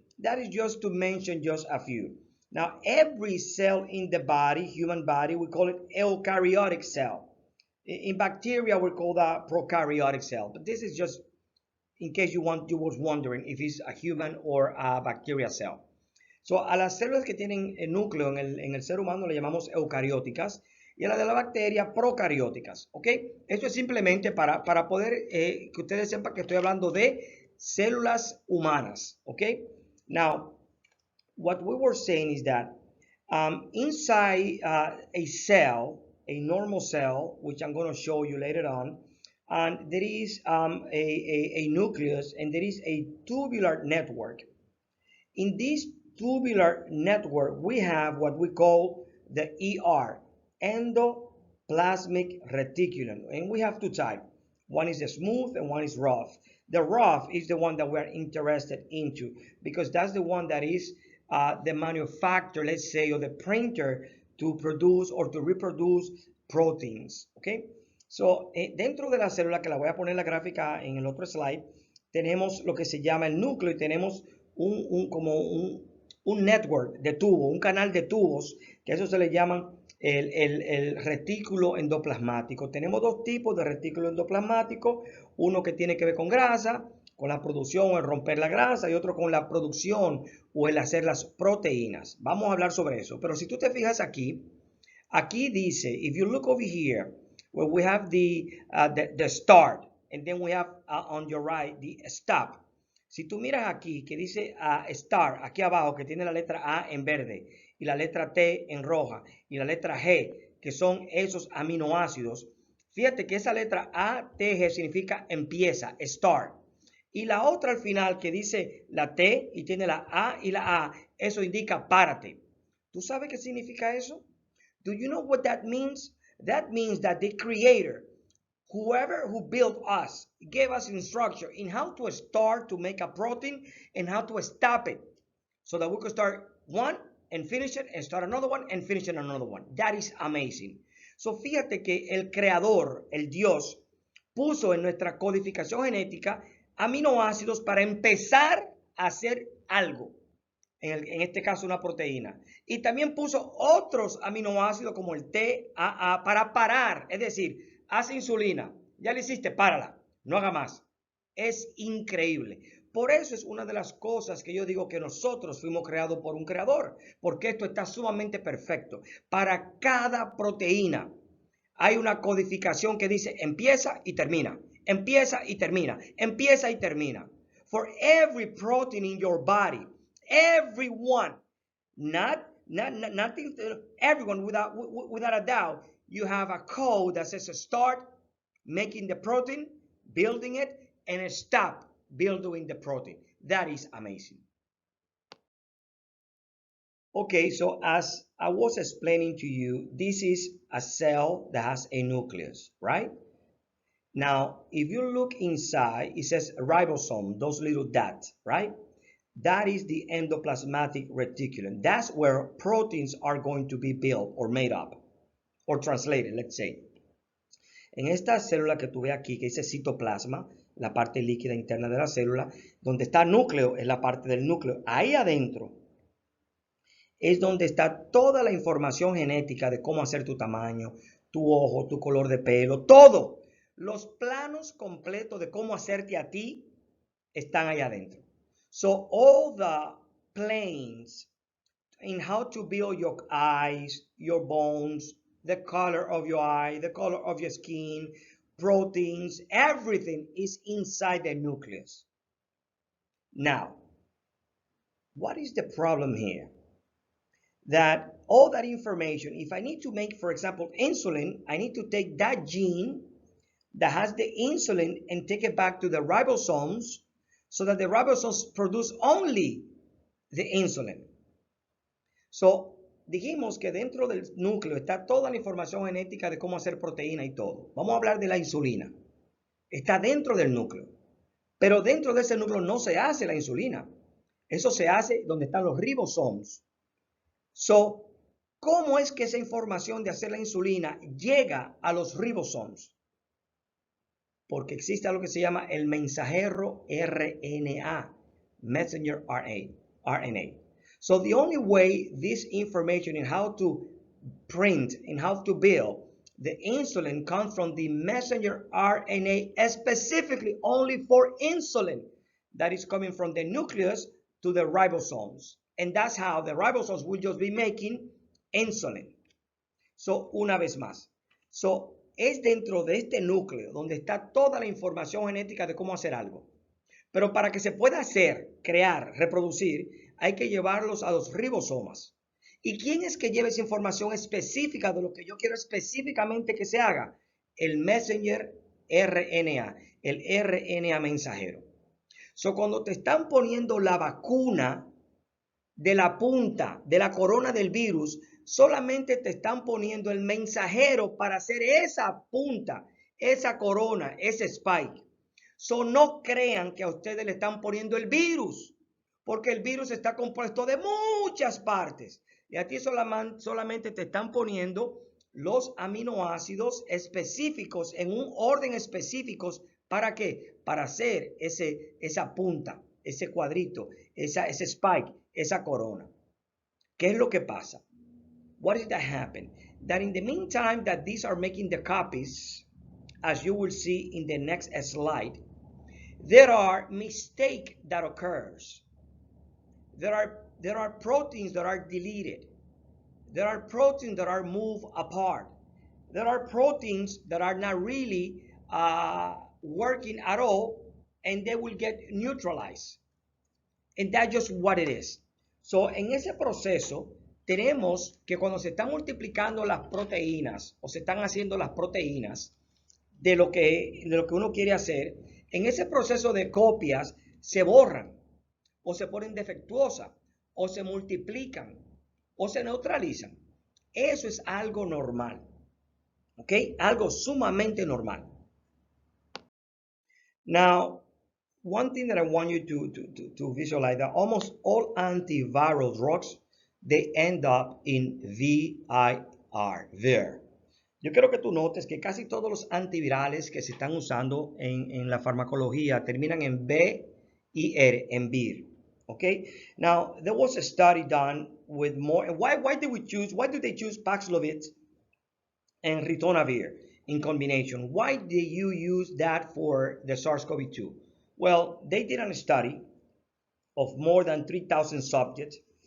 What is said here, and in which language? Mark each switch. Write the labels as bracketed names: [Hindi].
[English] That is just to mention just a few. Now, every cell in the body, human body, we call it eukaryotic cell. In bacteria, we call that prokaryotic cell. But this is just in case you was wondering if it's a human or a bacteria cell. [Spanish] So, a las células que tienen el núcleo en el ser humano le llamamos eucarióticas, y a la de la bacteria procarióticas, ¿ok? Esto es simplemente para poder que ustedes sepan que estoy hablando de células humanas, ¿ok? [English] Now, what we were saying is that inside a cell, a normal cell, which I'm going to show you later on, and there is a nucleus and there is a tubular network. In this tubular network, we have what we call the ER, endoplasmic reticulum, and we have two types. One is smooth and one is rough. The rough is the one that we're interested into because that's the one that is the manufacturer, let's say, or the printer to produce or to reproduce proteins, okay? [Spanish] Dentro de la célula, que la voy a poner la gráfica en el otro slide, tenemos lo que se llama el núcleo y tenemos un network de tubos, un canal de tubos, que eso se le llaman el retículo endoplasmático. Tenemos dos tipos de retículo endoplasmático, uno que tiene que ver con grasa, con la producción o el romper la grasa, y otro con la producción o el hacer las proteínas. Vamos a hablar sobre eso, pero si tú te fijas aquí dice, [English] if you look over here, where we have the start, and then we have on your right the stop. [Spanish] Si tú miras aquí que dice start, aquí abajo, que tiene la letra A en verde y la letra T en roja y la letra G, que son esos aminoácidos, fíjate que esa letra A, T, G significa empieza, start. Y la otra al final que dice la T y tiene la A y la A, eso indica párate. ¿Tú sabes qué significa eso? [English] Do you know what that means? That means that the creator, whoever who built us, gave us instruction in how to start to make a protein and how to stop it, so that we could start one and finish it and start another one and finish another one. That is amazing. [Spanish] So fíjate que el creador, el Dios, puso en nuestra codificación genética aminoácidos para empezar a hacer algo. En este caso una proteína. Y también puso otros aminoácidos como el TAA para parar. Es decir, hace insulina. Ya le hiciste, párala. No haga más. Es increíble. Por eso es una de las cosas que yo digo que nosotros fuimos creados por un creador. Porque esto está sumamente perfecto. Para cada proteína hay una codificación que dice empieza y termina. Empieza y termina. Empieza y termina. [English] For every protein in your body, everyone, nothing, everyone without a doubt, you have a code that says start making the protein, building it, and stop building the protein. That is amazing. Okay, so as I was explaining to you, this is a cell that has a nucleus, right? Now, if you look inside, it says ribosome, those little dots, right? That is the endoplasmatic reticulum. That's where proteins are going to be built or made up or translated, let's say. [Spanish] En esta célula que tú ves aquí, que dice citoplasma, la parte líquida interna de la célula, donde está núcleo, es la parte del núcleo. Ahí adentro es donde está toda la información genética de cómo hacer tu tamaño, tu ojo, tu color de pelo, todo. Los planos completos de cómo hacerte a ti están ahí adentro. [English] So all the planes in how to build your eyes, your bones, the color of your eye, the color of your skin, proteins, everything is inside the nucleus. Now, what is the problem here? That all that information, if I need to make, for example, insulin, I need to take that gene that has the insulin and take it back to the ribosomes so that the ribosomes produce only the insulin. [Spanish] So, dijimos que dentro del núcleo está toda la información genética de cómo hacer proteína y todo. Vamos a hablar de la insulina. Está dentro del núcleo. Pero dentro de ese núcleo no se hace la insulina. Eso se hace donde están los ribosomes. So, ¿cómo es que esa información de hacer la insulina llega a los ribosomes? Porque existe algo que se llama el mensajero RNA, Messenger RNA. [English] So the only way this information in how to print and how to build the insulin comes from the messenger RNA, specifically only for insulin that is coming from the nucleus to the ribosomes. And that's how the ribosomes will just be making insulin. [Spanish] So, una vez más. So, es dentro de este núcleo donde está toda la información genética de cómo hacer algo. Pero para que se pueda hacer, crear, reproducir, hay que llevarlos a los ribosomas. ¿Y quién es que lleva esa información específica de lo que yo quiero específicamente que se haga? El messenger RNA, el RNA mensajero. So, cuando te están poniendo la vacuna de la punta, de la corona del virus, solamente te están poniendo el mensajero para hacer esa punta, esa corona, ese spike. So, no crean que a ustedes le están poniendo el virus, porque el virus está compuesto de muchas partes. Y a ti solamente te están poniendo los aminoácidos específicos en un orden específicos. ¿Para qué? Para hacer esa punta, ese cuadrito, ese spike, esa corona. ¿Qué es lo que pasa? [English] What is that happen? That in the meantime that these are making the copies, as you will see in the next slide, there are mistakes that occurs. There are proteins that are deleted. There are proteins that are moved apart. There are proteins that are not really working at all, and they will get neutralized. And that's just what it is. So, en ese proceso, tenemos que cuando se están multiplicando las proteínas, o se están haciendo las proteínas de lo que uno quiere hacer, en ese proceso de copias se borran, o se ponen defectuosas, o se multiplican, o se neutralizan. Eso es algo normal. ¿Ok? Algo sumamente normal. Now, one thing that I want you to visualize, that almost all antiviral drugs, they end up in VIR, VIR. [Spanish] Yo quiero que tú notes que casi todos los antivirales que se están usando en la farmacología terminan en VIR, en VIR. [English] Okay. Now there was a study done with more. Why do they choose Paxlovid and ritonavir in combination? Why do you use that for the SARS-CoV-2? Well, they did a study of more than 3,000 subjects.